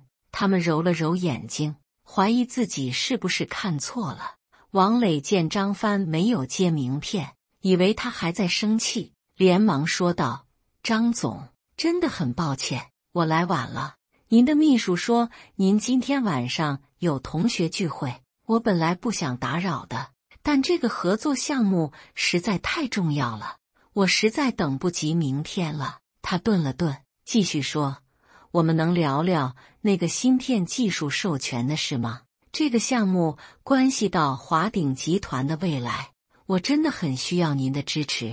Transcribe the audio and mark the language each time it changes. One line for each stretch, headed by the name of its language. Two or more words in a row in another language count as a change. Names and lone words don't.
Chinese: 他們揉了揉眼睛，懷疑自己是不是看錯了。王磊見張帆沒有接名片，以為他還在生氣，連忙說道：張總，真的很抱歉，我來晚了。您的秘書說您今天晚上有同學聚會，我本來不想打擾的，但這個合作項目實在太重要了，我實在等不及明天了。他頓了頓，繼續說：我們能聊聊那個芯片技術授權的事嗎？這個項目關係到華鼎集團的未來，我真的很需要您的支持。